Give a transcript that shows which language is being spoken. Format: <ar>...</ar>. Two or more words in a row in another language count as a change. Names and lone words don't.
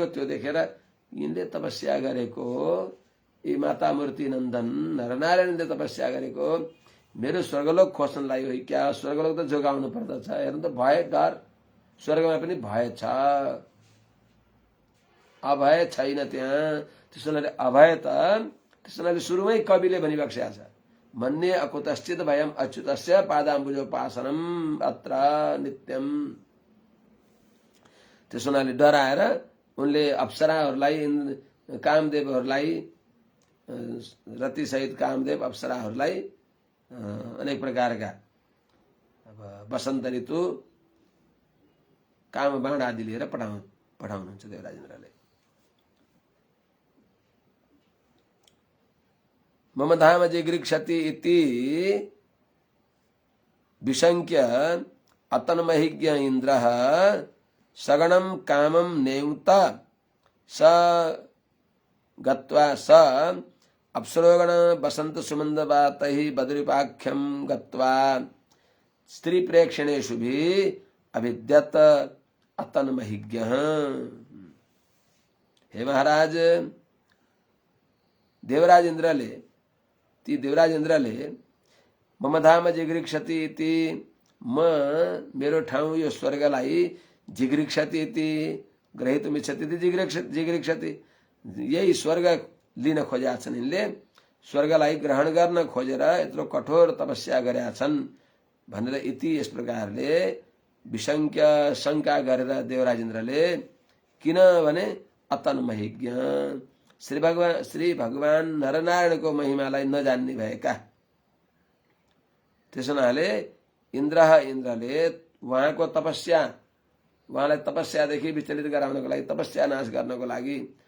<ne>त्यो देखेर यिनले तपस्या गरेको, यी माता मूर्ति नन्दन नरनारायणले तपस्या गरेको मेरो स्वर्गलोक खोज्नलाई हो क्या? स्वर्गलोक त जोगाउनु पर्दछ। हेर्नु त भय, डर स्वर्गमा पनि भय छ, अभय छैन त्यहाँ। त्यसैले अभय त त्यसैले सुरुमै कविले भनिबक्सेको छ,</ne> <sa>मन्ये अकुतश्चित भयम अच्युतस्य पादाम्बुजोपासनम अत्र नित्यम।</sa> <ne>त्यसो हुनाले डराएर उनले अप्सराहरूलाई, कामदेवहरूलाई, रतिसहित कामदेव अप्सराहरूलाई अनेक प्रकारका वसन्त ऋतु काम बाण आदि लिएर पठाउनुहुन्छ देवराज इन्द्रले।</ne> <sa>मम धाम जिघृक्षति इति विशङ्क्य अतन्महिज्ञ इन्द्रः सगणं कामं नेङ्क्त स गत्वा स अप्सरोगण बसंत सुमंदवातैः बद्रीपाख्यं गत्वा स्त्री प्रेक्षणेषु भी अभिद्यत अतन्महिज्ञः।</sa> <ne>हे महाराज, देवराज इन्द्रले</ne> <sa>मम धाम जिघृक्षति इति,</sa> <ne>म मेरो ठाउँ यो स्वर्गलाई</ne> <sa>जिघृक्षति इति ग्रहीतुमिच्छति जिघृक्षति,</sa> <ne>यही स्वर्ग लिन खोजेका छन्। यिनले स्वर्गलाई ग्रहण गर्न खोजेर यत्रो कठोर तपस्या गरेका छन् भनेर इति यस प्रकारले विशङ्क्य शङ्का गरेर देवराज इन्द्रले, किनभने अतन्महिज्ञ श्री भगवान नरनारायणको महिमालाई नजान्ने भएका, त्यसो हुनाले इन्द्रले उहाँको तपस्या, उहाँलाई तपस्यादेखि विचलित गराउनको लागि, तपस्या नाश गर्नको लागि</ne>